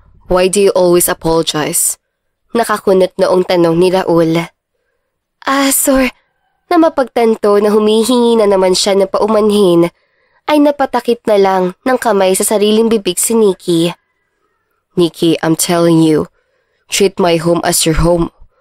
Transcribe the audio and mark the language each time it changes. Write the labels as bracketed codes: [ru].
[en] Why do you always apologize? [tl] Nakakunot noong tanong ni Raul. Sir, na mapagtanto na humihingi na naman siya na paumanhin, ay napatakip na lang ng kamay sa sariling bibig si Nikki. [en] Nikki, I'm telling you, treat my home as your home.